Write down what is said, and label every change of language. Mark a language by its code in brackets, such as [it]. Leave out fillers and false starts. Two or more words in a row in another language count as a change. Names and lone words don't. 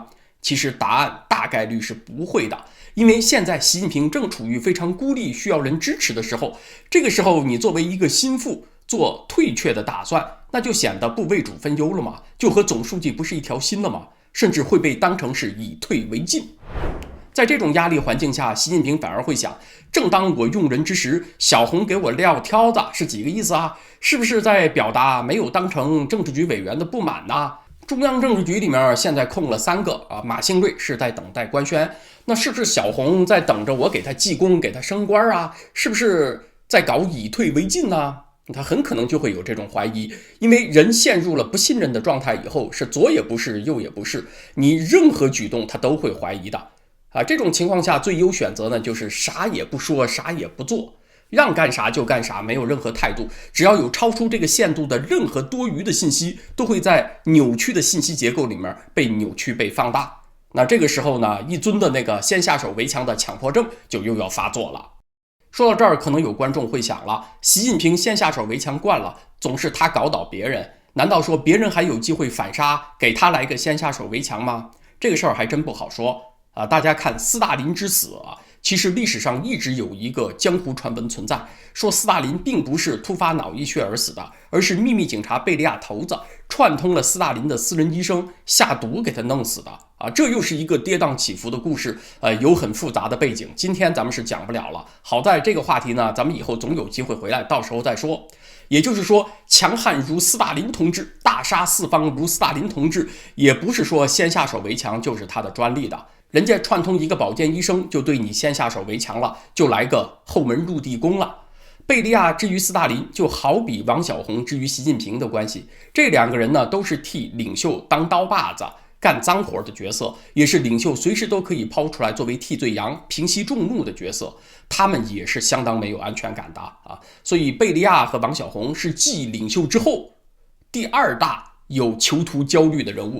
[zh] 其實答案大概率是不會的，因為現在習近平正處於非常孤立需要人支持的時候，這個時候你作為一個心腹做退卻的打算，那就顯得不為主分憂了嘛，就和總書記不是一條心了嘛，甚至会被當成是以退為進。在這種壓力環境下，習近平反而會想，正當我用人之時，小洪給我撂挑子是幾個意思啊？是不是在表達沒有當成政治局委員的不滿呢？中央政治局裡面現在空了3個馬興瑞是在等待官宣，那是不是小洪在等着我給他記功，給他升官啊？是不是在搞以退為進呢？他很可能就會有這種懷疑，因為人陷入了不信任的狀態以後，是左也不是，右也不是，你任何舉動他都會懷疑的。這種情況下最優選擇呢，就是啥也不說，啥也不做，讓幹啥就幹啥，沒有任何態度。只要有超出這個限度的任何多餘的信息，都會在扭曲的信息結構裡面被扭曲、被放大。那這個時候呢，一尊的那個先下手為強的強迫症就又要發作了。說到這兒，可能有觀眾會想了，習近平先下手為強慣了，總是他搞倒別人，難道說別人還有機會反殺，給他來個先下手為強嗎？這個事兒還真不好說。大家看斯大林之死其實歷史上一直有一個江湖傳聞存在，說斯大林並不是突發腦溢血而死的，而是秘密警察貝利亞頭子串通了斯大林的私人醫生下毒給他弄死的這又是一個跌宕起伏的故事，有很複雜的背景，今天咱們是講不了了。好在這個話題呢，咱們以後總有機會回來，到時候再說。也就是說，強悍如斯大林同志，大杀四方如斯大林同志，也不是说先下手为强就是他的专利的。人家串通一个保健医生就对你先下手为强了，就来个后门入地宫了。贝利亚之于斯大林，就好比王小洪之于習近平的關係。這兩個人呢，都是替領袖當刀把子、幹髒活的角色，也是領袖隨時都可以拋出來作為替罪羊、平息眾怒的角色。他們也是相當沒有安全感的啊。所以貝利亞和王小洪是繼領袖之後第二大有囚徒焦慮的人物。